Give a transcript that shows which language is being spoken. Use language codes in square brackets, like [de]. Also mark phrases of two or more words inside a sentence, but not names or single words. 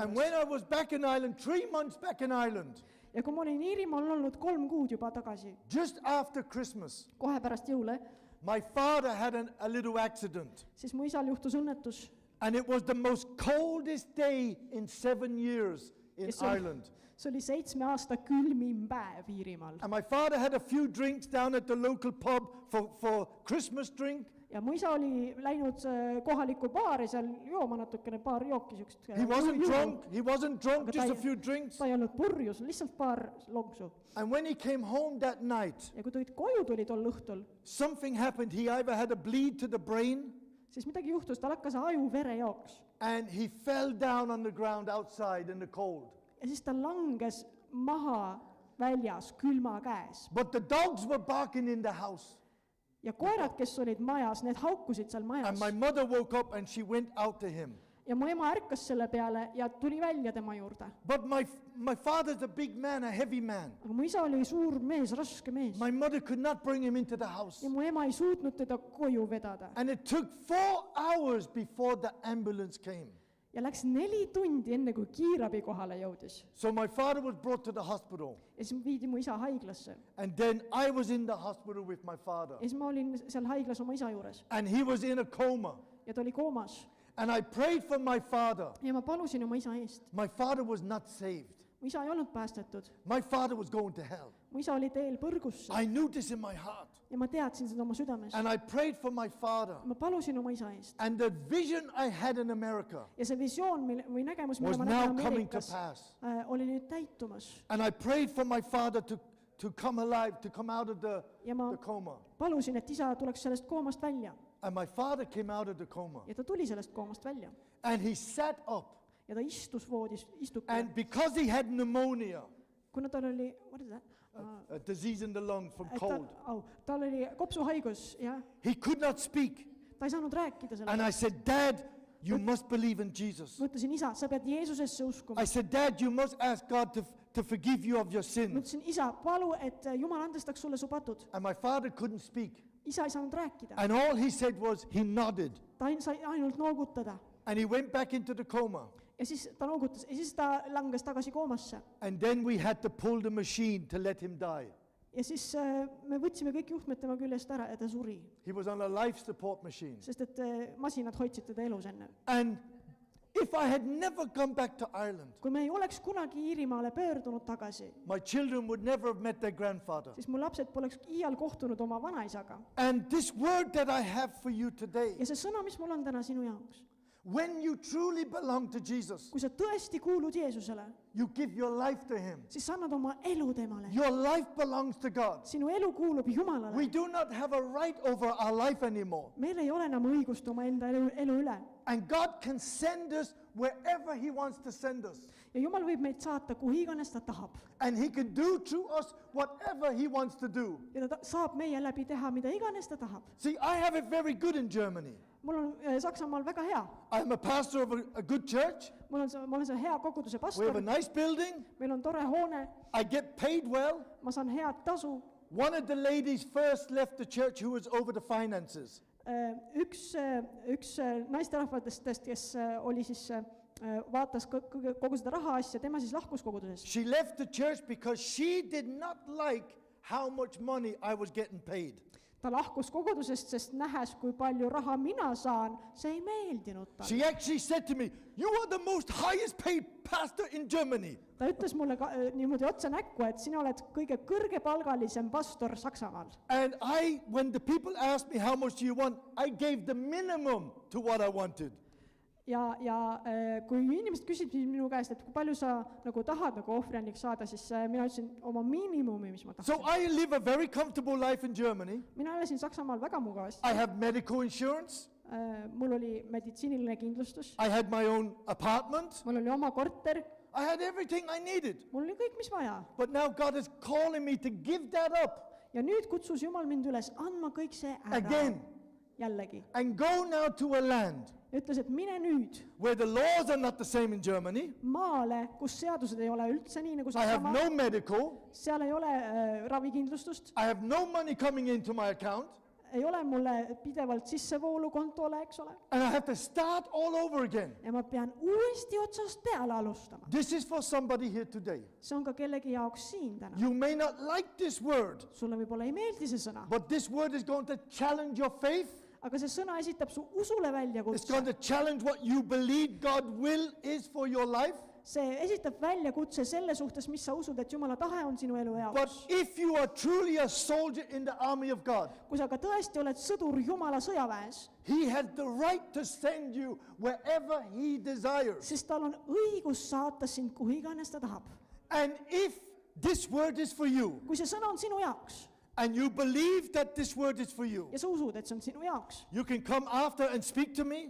[en] And [et] juures. [en] when I was back in Ireland, 3 months back in Ireland, [et] ja kui ma olin Iirimaal olnud 3 kuud juba tagasi, [en] just after Christmas, [et] kohe pärast jõule, [en] my father had a little accident. [et] siis mu isal juhtus õnnetus. [en] And it was the most coldest day in 7 years in [et] Ja see oli- [en] Ireland. [et] see oli 7 aasta külmim päev Iirimaal. [en] And my father had a few drinks down at the local pub for Christmas drink. [et] ja mu isa oli läinud kohalikku baari seal jooma natukene, paar jooki siukest. [en] He wasn't drunk, [et] Aga [en] just [et] ta [en] a few drinks. [et] ta ei olnud purjus, lihtsalt paar lonksu. [en] And when he came home that night, [et] ja kui ta koju tuli tol õhtul, [en] something happened. He either had a bleed to the brain [et] siis midagi juhtus, tal hakkas aju verejooks. [en] and he fell down on the ground outside in the cold. [et] ja siis ta langes maha väljas külma käes. [en] But the dogs were barking in the house. [et] ja koerad, kes olid majas, need haukusid seal [en] And [et] majas. [en] my mother woke up and she went out to him. [et] ja mu ema ärkas selle peale ja tuli välja tema juurde. [en] But my father's a big man, a heavy man. [et] aga mu isa oli suur mees, raske mees. [en] My mother could not bring him into the house. [et] ja mu ema ei suutnud teda koju vedada. [en] And it took 4 hours before the ambulance came. [et] ja läks 4 tundi, enne kui kiirabi kohale jõudis. [en] So my father was brought to the hospital. [et] ja siis viidi mu isa haiglasse. [en] And then I was in the hospital with my father. [et] ja siis ma olin seal haiglas oma isa juures. [en] And he was in a coma. [et] ja ta oli koomas. [en] And I prayed for my father. [et] ja ma palusin oma isa eest. [en] My father was not saved. [et] mu isa ei olnud päästetud. [en] My father was going to hell. [et] mu isa oli teel põrgusse. [en] I knew this in my heart. [et] ja ma teadsin seda oma südames. [en] And I prayed for my father. [et] ma palusin oma isa eest. [en] And the vision I had in America [et] ja see visioon või nägemus, [en] was [et] mida ma [en] now [et] nägin [en] coming to [et] Ameerikas, [en] pass. [et] oli nüüd täitumas. [en] And I prayed for my father to come alive, to come out of [et] ja ma [en] the coma. [et] palusin, et isa tuleks sellest koomast välja. [en] And my father came out of the coma. [et] ja ta tuli sellest koomast välja. [en] And he sat up. [et] ja ta istus voodis, istukil. [en] And because he had pneumonia, [et] kuna tal oli, [en] what is that? a disease in the lung from [et] Et [en] cold, [et] tal oli kopsuhaigus, jah. [en] he could not speak. [et] ta ei saanud rääkida [en] And I [et] sellest. [en] said, Dad, you must believe in Jesus. [et] ma ütlesin, isa, sa pead Jeesusesse uskuma. [en] I said, Dad, you must ask God to forgive you of your [et] ma [en] sins. [et] ütlesin, isa, palu, et Jumal andestaks sulle su patud. [en] And my father couldn't speak. [et] isa ei saanud rääkida. [en] And all he said was, he nodded. [et] ta sai ainult noogutada. [en] And he went back into the coma. [et] ja siis ta noogutas ja siis ta langes tagasi koomasse. [en] And then we had to pull the machine to let him die. [et] ja siis me võtsime kõik juhtmed tema küljest ära ja ta suri. [en] He was on a life support machine. [et] sest et masinad hoidsid teda elus enne. [en] And if I had never come back to Ireland, [et] kui me ei oleks kunagi Iirimaale pöördunud tagasi, [en] my children would never have met their grandfather. [et] siis mu lapsed poleks iial kohtunud oma vanaisaga. [en] And this word that I have for you today, [et] ja see sõna, mis mul on täna sinu jaoks, [en] when you truly belong to Jesus, [et] kui sa tõesti kuulud Jeesusele, [en] you give your life to him. [et] siis sa annad oma elu temale. [en] Your life belongs to God. [et] sinu elu kuulub Jumalale. [en] We do not have a right over our life anymore. [et] meil ei ole enam õigust oma enda elu üle. [en] And God can send us wherever he wants to send us. [et] ja Jumal võib meid saata, kuhu iganes ta tahab. [en] And he can do to us whatever he wants to do. [et] ja ta saab meie läbi teha, mida iganes ta tahab. [en] See, I have it very good in Germany. [et] mul on Saksamaal väga hea. [en] I am a pastor of a good church. [et] ma olen seal hea koguduse [en] We have a [et] pastor. [en] nice building. [et] meil on tore hoone. [en] I get paid well. [et] ma saan head tasu. [en] One of the ladies first left the church who was over the finances. [et] üks naisterahvatest, kes oli siis, vaatas kogu seda raha asja, tema siis lahkus kogudusest. [en] She left the church because she did not like how much money I was getting paid. [et] Ta lahkus kogudusest, sest nähes, kui palju raha mina saan, see ei meeldinud talle. [en] She actually said to me, "You are the most highest paid pastor in Germany." [et] Ta ütles mulle niimoodi otse näkku, et sina oled kõige kõrgepalgalisem pastor Saksamaal. [en] And when the people asked me how much do you want, I gave the minimum to what I wanted. [et] Ja kui inimesed küsisid minu käest, et kui palju sa nagu tahad nagu ohvriandiks saada, siis mina ütlesin oma miinimumi, mis ma [en] So [et] tahtsin. [en] I live a very comfortable life in Germany. [et] Mina elasin Saksamaal väga mugavasti. [en] I have medical insurance. [et] Mul oli meditsiiniline kindlustus, [en] I had my own apartment. [et] mul oli oma korter, [en] I had everything I needed. [et] mul oli kõik, mis vaja. [en] But now God is calling me to give that up [et] Ja nüüd kutsus Jumal mind üles andma kõik see ära [en] again [et] jällegi. [en] and go now to a land [et] Ja ütles, et mine nüüd [en] where the laws are not the same in Germany. [et] maale, kus seadused ei ole üldse nii nagu [en] I have [et] Saksamaal. [en] no medical. [et] Seal ei ole ravikindlustust, [en] I have no money coming into my account. [et] ei ole mulle pidevalt sissevoolu kontole, eks ole. [en] And I have to start all over again. [et] Ja ma pean uuesti otsast peale alustama. [en] This is for somebody here today. [et] See on ka kellegi jaoks siin täna. [en] You may not like this word, [et] Sulle võib-olla ei meeldi see sõna, [en] but this word is going to challenge your faith. [et] aga see sõna esitab su usule [en] It's going [et] väljakutse. [en] to challenge what you believe God's will is for your life. [et] See esitab väljakutse selle suhtes, mis sa usud, et Jumala tahe on sinu elu [en] But [et] jaoks. [en] if you are truly a soldier in the army of God, [et] Kui sa ka tõesti oled sõdur Jumala sõjaväes, [en] He has the right to send you wherever He desires. [et] siis tal on õigus saata sind kuhu iganes ta tahab. [en] And if this word is for you, [et] Kui see sõna on sinu jaoks [en] and you believe that this word is for you, [et] ja sa usud, et see on sinu jaoks, [en] you can come after and speak to me.